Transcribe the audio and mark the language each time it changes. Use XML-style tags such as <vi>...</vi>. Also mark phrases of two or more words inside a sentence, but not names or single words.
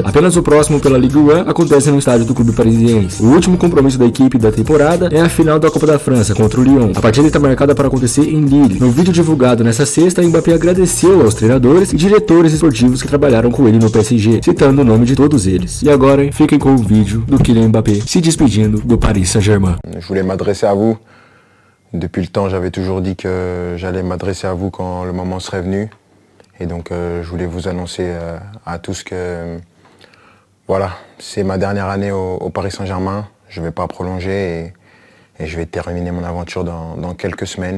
<pt>Apenas o próximo pela Ligue 1 acontece no estádio do clube parisiense. O último compromisso da equipe da temporada é a final da Copa da França contra o Lyon. A partida está marcada para acontecer em Lille. No vídeo divulgado nesta sexta, Mbappé agradeceu aos treinadores e diretores esportivos que trabalharam com ele no PSG, citando o nome de todos eles. E agora, fiquem com o vídeo do Kylian Mbappé se despedindo do Paris Saint-Germain.</pt> <fr>Je voulais m'adresser à vous. Depuis le temps, j'avais toujours dit que j'allais m'adresser à vous quand le moment serait venu. Et donc, je voulais vous annoncer à tous que voilà, c'est ma dernière année au Paris Saint-Germain. Je ne vais pas prolonger et je vais terminer mon aventure dans quelques semaines.</fr>